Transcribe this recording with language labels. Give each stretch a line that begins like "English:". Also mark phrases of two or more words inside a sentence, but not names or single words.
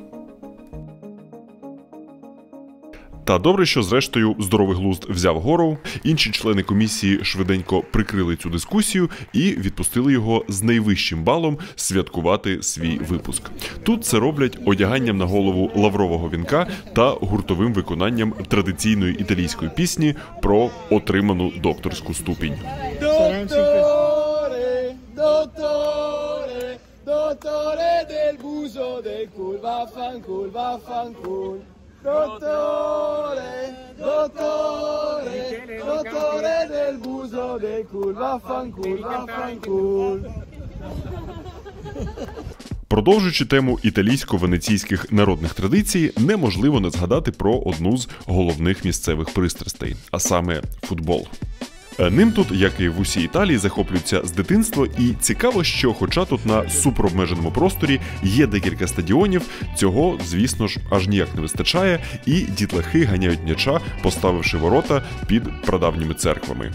Ukrainian: Та добре, що зрештою здоровий глузд взяв гору, інші члени комісії швиденько прикрили цю дискусію і відпустили його з найвищим балом святкувати свій випуск. Тут це роблять одяганням на голову лаврового вінка та гуртовим виконанням традиційної італійської пісні про отриману докторську ступінь.
Italian: Dottore del buso del cul, vaffanculo, vaffanculo. Dottore, dottore, dottore del buso del cul, vaffanculo, vaffanculo.
Ukrainian: Продовжуючи тему італійсько-венеційських народних традицій, неможливо не згадати про одну з головних місцевих пристрастей, а саме футбол. Ним тут, як і в усій Італії, захоплюються з дитинства, і цікаво, що хоча тут на суперобмеженому просторі є декілька стадіонів, цього, звісно ж, аж ніяк не вистачає, і дітлахи ганяють м'яча, поставивши ворота під прадавніми церквами.